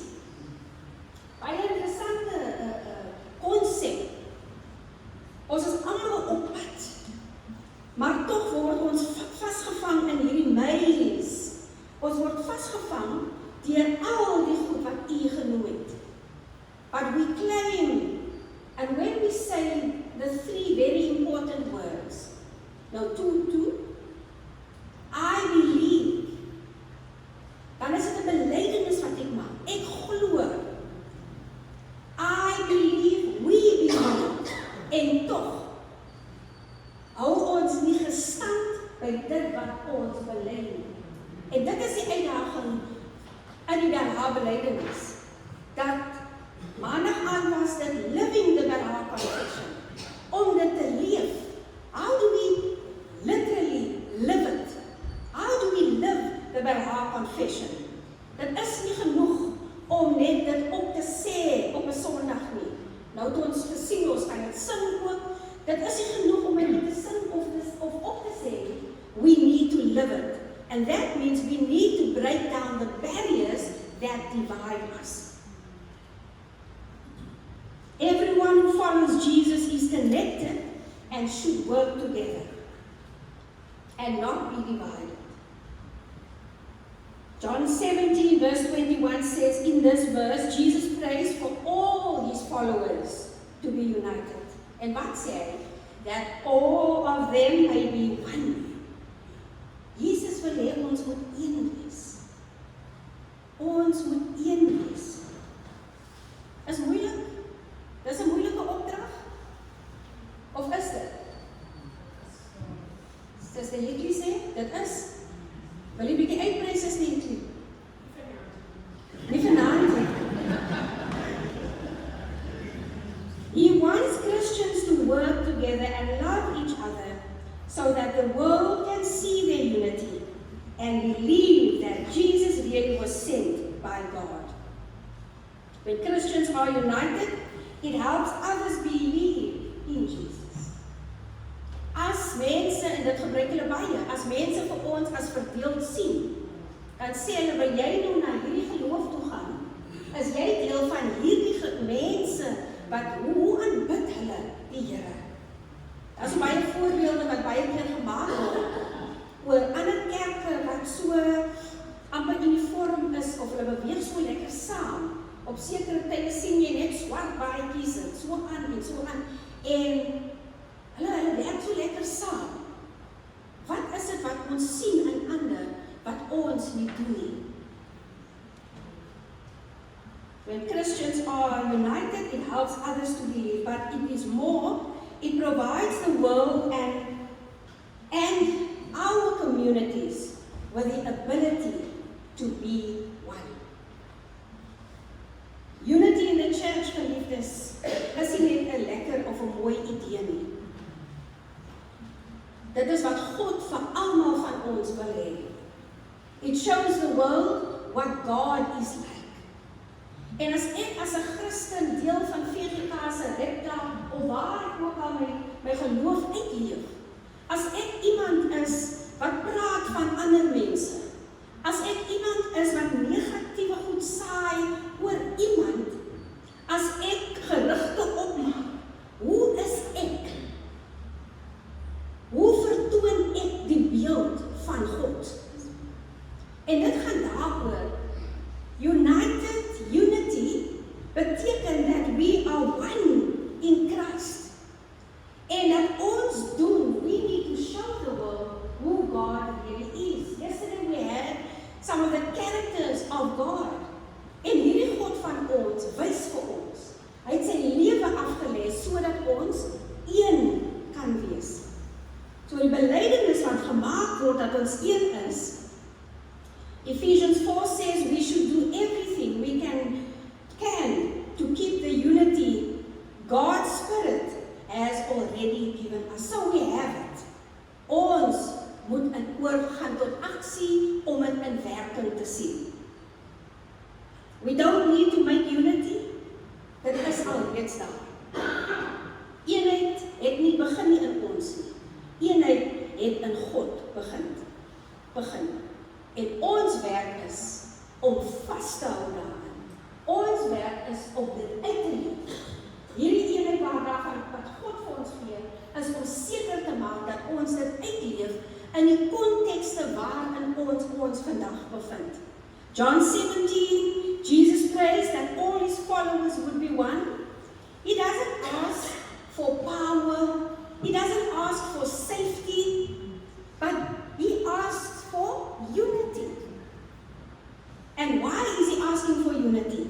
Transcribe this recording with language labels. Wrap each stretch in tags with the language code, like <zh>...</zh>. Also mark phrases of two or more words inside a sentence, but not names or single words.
<af>Baie interessante konsep. Ons is almal op pad, maar tog word ons vasgevang in hierdie maze. Ons word vasgevang deur al die goed wat U genoem het.</af> <en>But we claim, and when we say the three very important words, nou two, I believe,</en> <af>dan is dit 'n belydenis wat ek maak. Ek glo.</af> <en>I believe, we believe.</en> <af>En tog hou ons nie gestand by dit wat ons bely nie. En dit is die uitdaging in die Berha-belydenis. Dat maandag aan was dit</af> <en>living the Berha confession.</en> <af>Om dit te leef.</af> <en>How do we literally live it? How do we live the Berha confession?</en> <af>Dit is nie genoeg om net dit op te sê op 'n Sondag nie. Nou toe ons gesien ons kan dit sing ook. Dit is nie genoeg om dit te sing of op te sê.</af> <en>We need to live it. And that means we need to break down the barriers that divide us. Everyone who follows Jesus is connected and should work together and not be divided. John 17 verse 21 says, in this verse, Jesus prays for all his followers to be united. And what say? That all of them may be one.</en> <af>Jesus wil hê ons moet een wees. Ons moet een wees. Is moeilik? Dis 'n moeilike opdrag? Of is dit? Soos die liedjie sê, dit is. Wil jy 'n bietjie uitbrei as die liedjie? Nie vanaand nie.</af> <en>He wants Christians to work together and love each other so that the world can see their unity and believe that Jesus really was sent by God. When Christians are united, it helps others believe in Jesus.</en> <af>As mense, en dit gebruik hulle baie, as mense vir ons as verdeeld sien, dan sê hulle, wil jy nou na hierdie geloof toe gaan? Is jy deel van hierdie mense, wat hoe aanbid hulle die Here? Daar is baie voorbeelde wat baie keer gemaak word, oor ander kerke wat so amper uniform is, of hulle beweeg so lekker saam. Op sekere tye sien jy net swart baadjies en so aan, en hulle werk so lekker saam. Wat is dit wat ons sien in ander, wat ons nie doen nie?</af> <en>When Christians are united, it helps others to believe, but it is more, it provides the world and our communities with the ability to be one. Unity in the church,</en> <af>geliefdes, is nie net 'n lekker of 'n mooi idee nie. Dit is wat God vir almal van ons wil hê.</af> <en>It shows the world what God is like.</en> <af>En as ek as 'n Christen deel van VGK se rekdag, of waar ek ook al my geloof uitleef, as ek iemand is wat praat van ander mense, as ek iemand is wat negatiewe goed saai oor iemand, as ek gerugte opmaak, hoe is ek? Hoe vertoon ek die beeld van God? En dit gaan daaroor,</af> <en>unity beteken that we are one in Christ.</en> <af>En dat ons doen,</af> <en>we need to show the world who God really is. Yesterday we had some of the characters of God.</en> <af>En hierdie God van ons wys vir ons. Hy het sy lewe afgelê sodat ons een kan wees. So die belydenis wat gemaak word dat ons een is.</af> <en>Ephesians 4 says we should do everything we can to keep the unity God's Spirit has already given us. So we have it.</en> <af>Ons moet oorgaan tot aksie om dit in werking te sien.</af> <en>We don't need to make unity.</en> <af>Dit is alreeds daar. Eenheid het nie begin nie in ons nie. Eenheid het in God begin. begin. En ons werk is om vas te hou daarin. Ons werk is om dit uit te leef. Hierdie eenheid waarvan wat God vir ons gee, is om seker te maak dat ons dit uitleef in die kontekste waarin ons vandag bevind.</af> <en>John 17, Jesus prays that all his followers would be one. He doesn't ask for power, he doesn't ask for safety, but he asks for unity. And why is he asking for unity?</en>